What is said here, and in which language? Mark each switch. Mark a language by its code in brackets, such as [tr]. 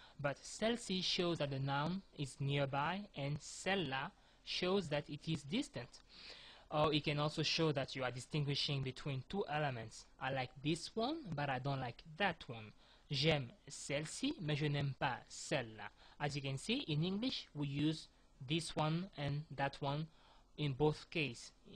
[en] But celle-ci shows that the noun is nearby, and celle-là shows that it is distant. Or it can also show that you are distinguishing between two elements. I like this one, but I don't like that one. [fr] J'aime celle-ci, mais je n'aime pas celle-là. [en] As you can see, in English, we use this one and that one in both cases.